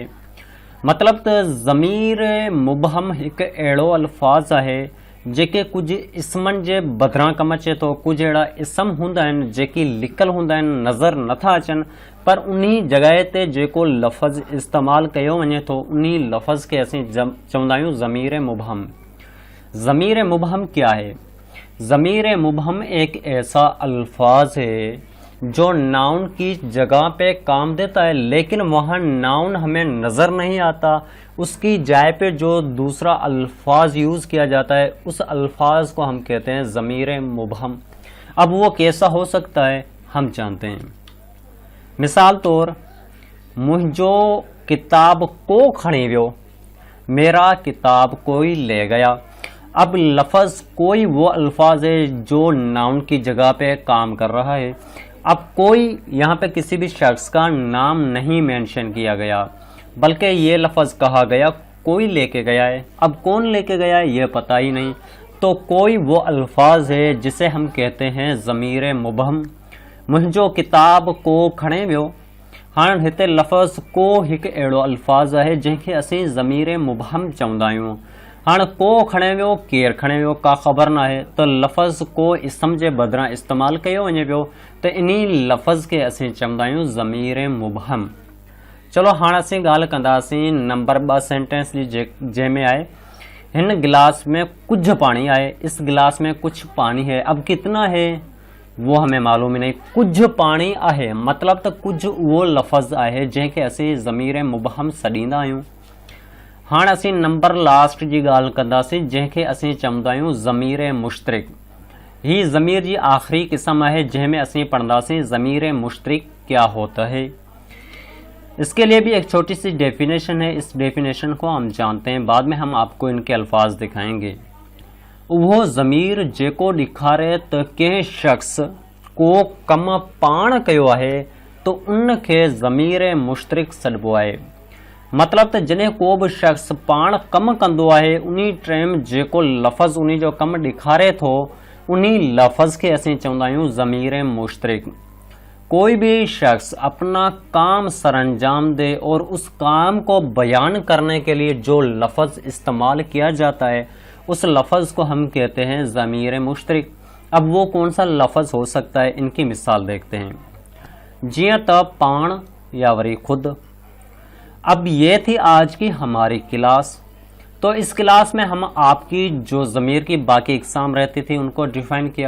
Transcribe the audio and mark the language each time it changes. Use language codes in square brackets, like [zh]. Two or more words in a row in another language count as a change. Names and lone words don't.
[sd] मतिलबु त ज़मीर मुबहम हिकु अहिड़ो अल्फाज़ आहे जेके कुझु इस्मनि जे बदिरां कमु अचे थो। कुझु अहिड़ा इस्म हूंदा आहिनि जेकी लिकल हूंदा आहिनि, नज़र नथा अचनि, पर उन्ही जॻह ते जेको लफ़्ज़ इस्तेमालु कयो वञे थो उन्ही लफ़्ज़ खे असीं चवंदा आहियूं ज़मीर मुबहम। [ur] ضمیر مبہم کیا ہے? ضمیر مبہم ایک ایسا الفاظ ہے جو ناؤن کی جگہ پہ کام دیتا ہے لیکن وہاں ناؤن ہمیں نظر نہیں آتا. اس کی جگہ پہ جو دوسرا الفاظ یوز کیا جاتا ہے اس الفاظ کو ہم کہتے ہیں ضمیر مبہم. اب وہ کیسا ہو سکتا ہے ہم جانتے ہیں. [sd] मिसाल तौर, मुझो किताब को खणी वियो, [ur] میرا کتاب کوئی لے گیا. اب لفظ کوئی وہ الفاظ ہے جو ناؤن کی جگہ پہ کام کر رہا ہے. اب کوئی یہاں پہ کسی بھی شخص کا نام نہیں مینشن کیا گیا بلکہ یہ لفظ کہا گیا کوئی لے کے گیا ہے. اب کون لے کے گیا ہے یہ پتا ہی نہیں، تو کوئی وہ الفاظ ہے جسے ہم کہتے ہیں ضمیر مبہم. [sd] मुझो किताब को खणे वियो। हाणे हिते लफ़्ज़ को हिकु अहिड़ो अल्फाज आहे जंहिंखे असीं ज़मीर मुबहम चवंदा आहियूं। हाणे को खणे वियो, केरु खणे वियो का ख़बर न आहे, त लफ़्ज़ को इस्म जे बदिरां इस्तेमालु कयो वञे पियो त इन्ही लफ़्ज़ खे असीं चवंदा आहियूं ज़मीर मुबहम। चलो हाणे असीं ॻाल्हि कंदासीं नंबर 2 सेंटेंस जी जंहिंमें आहे, हिन गिलास में कुछ पानी आहे, [ur] اس گلاس میں کچھ پانی ہے. اب کتنا ہے وہ ہمیں معلوم ہی نہیں, [sd] कुछ पानी आहे मतलब त कुछ उहो लफ़्ज़ आहे जंहिंखे असीं ज़मीर मुबहम सॾींदा आहियूं। हाणे असीं नंबर लास्ट जी ॻाल्हि कंदासीं जंहिंखे असीं चवंदा आहियूं ज़मीर मुश्तरिक। ही ज़मीर जी आख़िरी क़िस्म है जंहिंमें असीं पढ़ंदासीं ज़मीर मुश्तरिक [ur] کیا ہوتا ہے. اس کے لیے بھی ایک چھوٹی سی ڈیفینیشن ہے، اس ڈیفینیشن کو ہم جانتے ہیں، بعد میں ہم آپ کو ان کے الفاظ دکھائیں گے. [sd] वो ज़मीर जेको ॾेखारे त कंहिं शख़्स को कम पाण कयो आहे तो उन खे ज़मीर मुश्तरिक सॾिबो आहे। मतलब त जॾहिं को बि शख़्स पाण कमु कंदो आहे उन्ही टाइम जेको लफ़्ज़ उन्ही जो कमु ॾेखारे थो उन्ही लफ़्ज़ के असीं चवंदा आहियूं ज़मीर मुश्तरिक। [ur] کوئی بھی شخص اپنا کام سرانجام دے اور اس کام کو بیان کرنے کے لیے جو لفظ استعمال کیا جاتا ہے اس لفظ کو ہم کہتے ہیں ضمیر مشترک۔ اب وہ کون سا لفظ ہو سکتا ہے، ان کی مثال دیکھتے ہیں۔ [sd] جیاں تا پان یا وری خود۔ [ur] اب یہ تھی آج کی ہماری کلاس۔ تو اس کلاس میں ہم آپ کی جو ضمیر کی باقی اقسام رہتی تھی ان کو ڈیفائن کیا۔